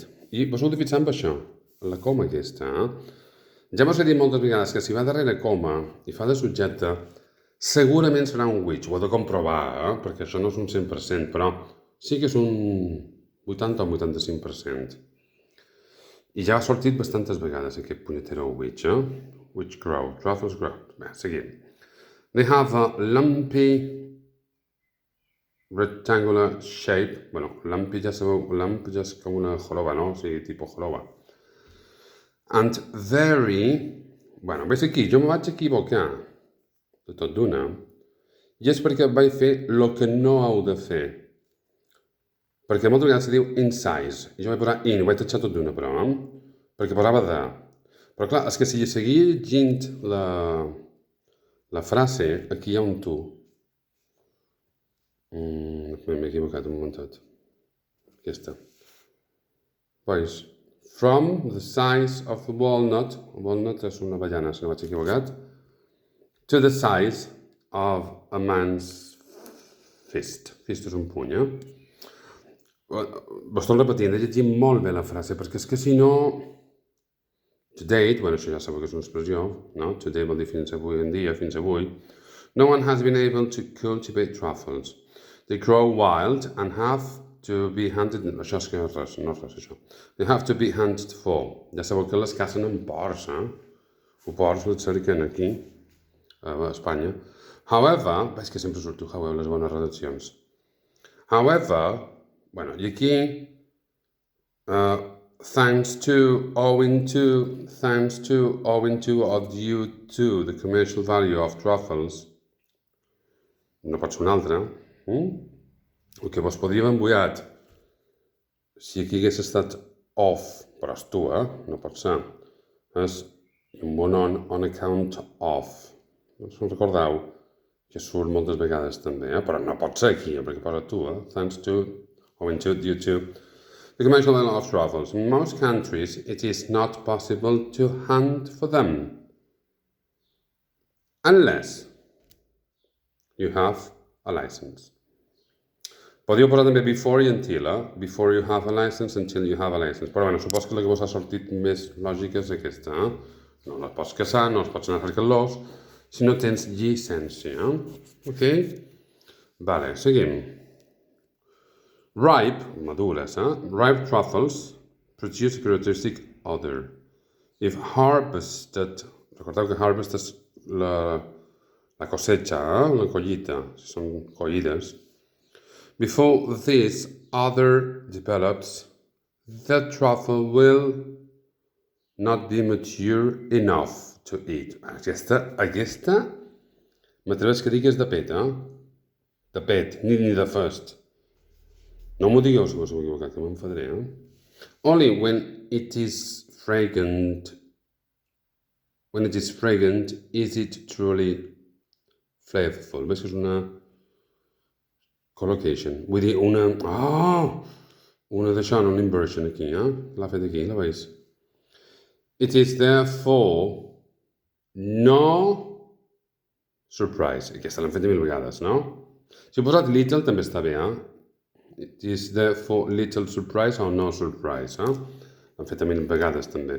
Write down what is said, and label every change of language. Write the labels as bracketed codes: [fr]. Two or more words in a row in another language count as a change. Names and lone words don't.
[ca] I vos heu de fixar en això, en la coma aquesta. Ja vos he dit moltes vegades que si va darrere coma i fa de subjecte, segurament serà un which, ho heu de comprovar, perquè això no és un 100%, però sí que és un 80 o 85%. I ja ha sortit bastantes vegades aquest punyetero which, [en] which grow, truffles grow. [ca] Bé, seguim. [en] They have a lumpy rectangular shape. [ca] Bueno, lumpy ja sabeu, lump ja és com una joroba, no? O sigui, tipus joroba. [en] And very... [ca] Bueno, veus aquí, jo me vaig equivocar de tot d'una, i és perquè vaig fer el que no heu de fer. Perquè moltes vegades se diu [en] in size, [ca] i jo vaig posar in, ho vaig tatxar tot d'una, però, perquè posava de. Però clar, és que si seguia llegint la frase, aquí hi ha un tu. M'he equivocat un momentet. Aquesta. Veus? [en] From the size of a walnut [ca] és una avellana, si no vaig equivocat, [en] to the size of a man's fist. [ca] Fist és un puny, Vos torno repetint, he llegit molt bé la frase, perquè és que si no... [en] To date, [ca] bueno, això ja sabeu que és una expressió, no? [en] To date [ca] vol dir fins avui en dia, fins avui. [en] No one has been able to cultivate truffles. They grow wild and have to be hunted... [ca] Això és que no és res, això. [en] They have to be hunted for. [ca] Ja sabeu que les cacen amb porcs, O porcs les cerquen aquí, a Espanya. However, veig que sempre surto, les bones redaccions. However, bueno, i aquí, [en] thanks to, owing to, or due to the commercial value of truffles, [ca] no pot ser un altre, el que vos podria haver embullat si aquí hagués estat off, però és tu, no pot ser, és un bon [en] on account of. [ca] No us en recordeu que surt moltes vegades també, però no pot ser aquí, perquè posa tu, [en] thanks to, owing to, due to the commercial value of truffles. In most countries, it is not possible to hunt for them unless you have a license. [ca] Podríeu posar també before i until, [en] Before you have a license, until you have a license. [ca] Però bueno, supos que la que vos ha sortit més lògica és aquesta, No la pots caçar, no els pots anar cercant-los, si no tens llicència, Ok? Vale, seguim. Ripe, madures, [en] Ripe truffles produce a characteristic odor. If harvested, [ca] recordeu que harvest és la cosecha, la collita, si són collides. [en] Before this odor develops, the truffle will not be mature enough to eat. [ca] Aquesta m'atreveix que digues de pet, De pet, ni de fest. No m'ho digueu si vos heu equivocat, que m'enfadaré, [en] Only when it is fragrant, is it truly flavorful. [ca] Ves que és una collocation. Vull dir, una d'això, una inversion aquí, L'ha fet aquí, la veus? [en] It is therefore no surprise. [ca] Aquesta l'hem fet 1000 vegades, no? Si he posat little també està bé, [en] It is therefore little surprise or no surprise, [ca] L'hem fet 1000 vegades també.